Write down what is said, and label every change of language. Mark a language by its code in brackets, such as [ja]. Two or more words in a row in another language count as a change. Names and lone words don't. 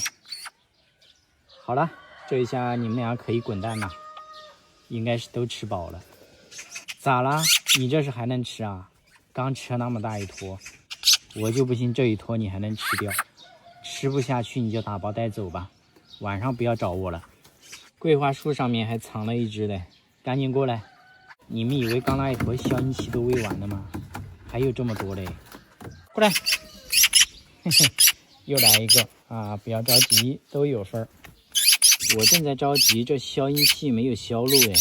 [zh] 好了，這一下你們倆可以滾蛋了，應該是都吃飽了。咋啦？你這是還能吃啊？剛吃了那麼大一坨，我就不信這一坨你還能吃掉。吃不下去你就打包帶走吧，晚上不要找我了。桂花樹上面還藏了一隻嘞，趕緊過來。你們以為剛那一坨消音器都餵完了嗎？還有這麼多嘞，過來。嘿嘿，又來一個啊！不要着急，都有份兒。我正在着急，這消音器沒有銷路哎。